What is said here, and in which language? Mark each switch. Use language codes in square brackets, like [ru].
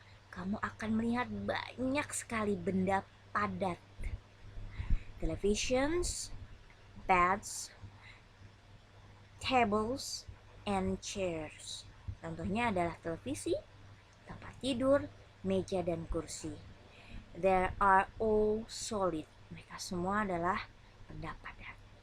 [id] Kamu akan melihat banyak sekali benda padat. [en] Televisions, beds, tables, and chairs. [id] Contohnya adalah televisi, tempat tidur, meja, dan kursi. [en] They are all solid. [id] Mereka semua adalah benda padat.